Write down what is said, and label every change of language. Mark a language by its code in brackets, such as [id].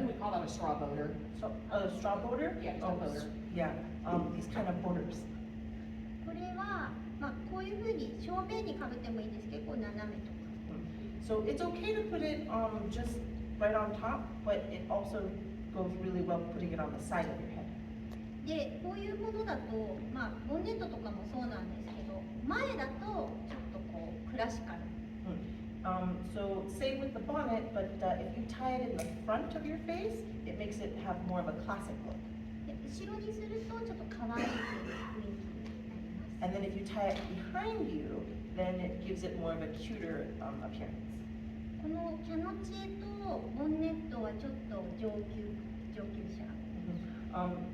[en] We would call that a straw boater. So, straw boater? Yeah, straw boater. Yeah, these kind of borders. [ja] これは、こういう風に正面にかぶってもいいんですけど、こう斜めとか。 [en] So it's okay to put it just right on top, but it also goes really well putting it on the side of your head. [ja] で、こういうものだと、ボンネットとかもそうなんですけど、前だとちょっとこうクラシカル。 [en] So same with the bonnet, but if you tie it in the front of your face, it makes it have more of a classic look. [ja] で、後ろにするとちょっと可愛い雰囲気になります。 [en] And then if you tie it behind you, then it gives it more of a cuter appearance. [ja] このキャノチエとボンネットはちょっと上級者。